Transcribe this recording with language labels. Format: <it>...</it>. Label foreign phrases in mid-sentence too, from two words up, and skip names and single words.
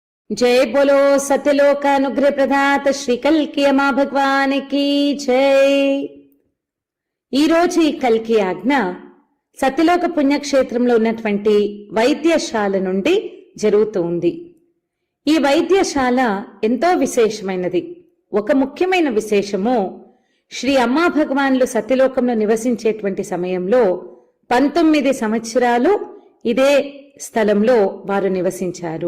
<hi>जय बोलो सत्यलोक अनुग्रह प्रदात श्री कल्की अम्मा भगवान की जय।</hi> <te>ఈ రోజు ఈ కల్కి ఆజ్ఞ సత్యలోక పుణ్యక్షేత్రంలో ఉన్నటువంటి వైద్యశాల నుండి జరుగుతూ ఉంది. ఈ వైద్యశాల ఎంతో విశేషమైనది. ఒక ముఖ్యమైన విశేషము, శ్రీ అమ్మా భగవాన్లు సత్యలోకంలో నివసించేటువంటి సమయంలో 19 సంవత్సరాలు ఇదే స్థలంలో వారు నివసించారు.</te>